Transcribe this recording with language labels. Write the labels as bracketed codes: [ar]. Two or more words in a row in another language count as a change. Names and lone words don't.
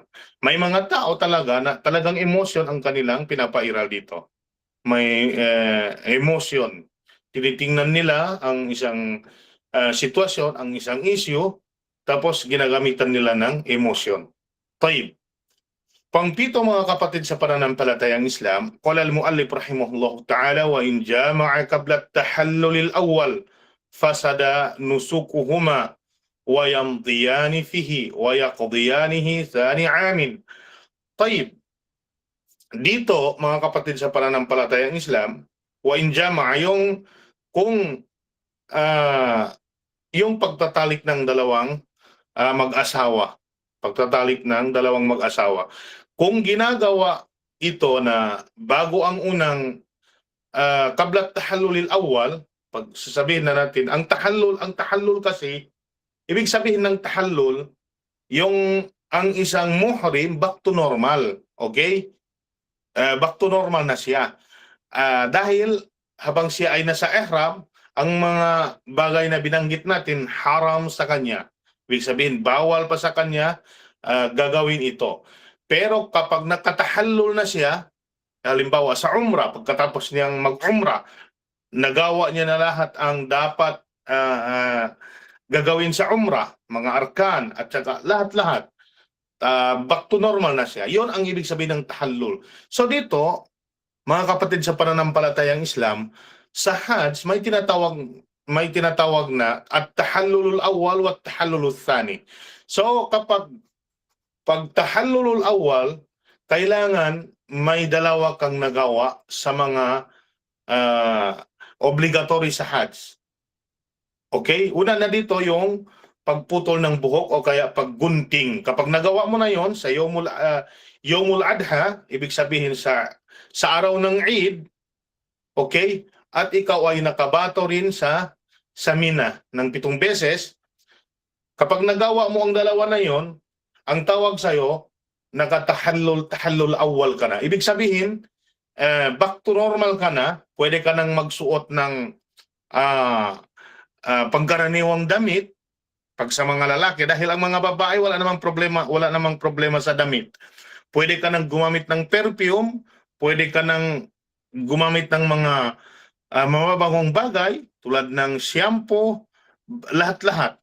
[tl] May mga tao talaga na talagang emotion ang kanilang pinapairal dito. May emotion. Tinitingnan nila ang isang sitwasyon, ang isang issue, tapos ginagamitan nila ng emotion. Tayyib. Pangpito, mga kapatid, sa pananampalatayang Islam, [ar] قال المؤلف رحمه الله تعالى وإن جامع قبل التحلل الأول فسد نسكهما ويمضيان فيه ويقضيانه ثاني عام. [tl] Tayyib. Dito, mga kapatid, sa pananampalatayang Islam, [ar] وإن جامع, [tl] kung yung pagtatalik ng dalawang mag-asawa, kung ginagawa ito na bago ang unang [ar] قبل التحلل الأول, [tl] pag sasabihin na natin, ang tahallul kasi, ibig sabihin ng tahallul, ang isang muhrim [en] back to normal, [tl] okay? [en] Back to normal [tl] na siya. Dahil habang siya ay nasa ihram, ang mga bagay na binanggit natin, haram sa kanya. Ibig sabihin, bawal pa sa kanya gagawin ito. Pero kapag nakatahallul na siya, halimbawa sa umrah, pagkatapos niyang mag-umrah, nagawa niya na lahat ang dapat gagawin sa umrah, mga arkan at saka lahat-lahat, [en] back to normal [tl] na siya. Yon ang ibig sabihin ng tahallul. So dito, mga kapatid, sa pananampalatayang Islam, sa Hajj may tinatawag na [ar] التحلل الأول والتحلل الثاني. [tl] So kapag [ar] التحلل الأول, [tl] kailangan may dalawa kang nagawa sa mga obligatory sa Hajj. Okay? Una na dito yung pagputol ng buhok o kaya paggunting. Kapag nagawa mo na yon sa [ar] يوم الأضحى, [tl] ibig sabihin sa araw ng Eid, okay? At ikaw ay nakabato rin sa Mina ng 7 beses, kapag nagawa mo ang dalawa na yon, ang tawag sa'yo, [ar] تحلل أول [tl] ka na. Ibig sabihin, [en] back to normal [tl] ka na, pwede ka nang magsuot ng pangkaraniwang damit pag sa mga lalaki, dahil ang mga babae wala namang problema sa damit. Pwede ka nang gumamit ng perfume, pwede ka nang gumamit ng mga mababangong bagay tulad ng shampoo, lahat-lahat.